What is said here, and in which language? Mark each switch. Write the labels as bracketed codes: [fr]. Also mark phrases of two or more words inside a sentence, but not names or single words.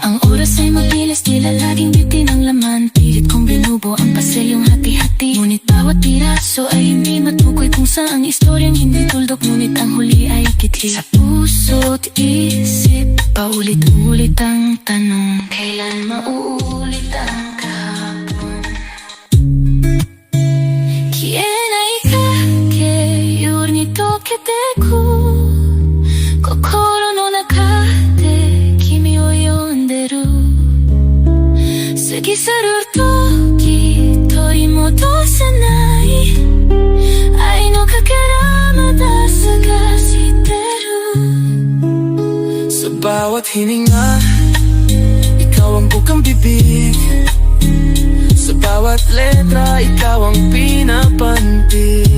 [tl] Ang oras ay mabilis, tila laging bitin ang laman. Pilit kong binubo ang pasayong hati-hati, ngunit bawat piraso ay hindi matukoy kung saan ang istoryang hindi tuldok, ngunit ang huli ay kitli. Sa puso't isip, paulit-ulit ang tanong, kailan mauulit ang kahapon? [ja] 消えない影夜に溶けてく心の中で君を呼んでる過ぎ去る時取り戻せない愛のかけらまだ探してる [tl] Sa bawat hininga, ikaw ang bukang bibig. Sa bawat letra, ikaw ang pinapantig.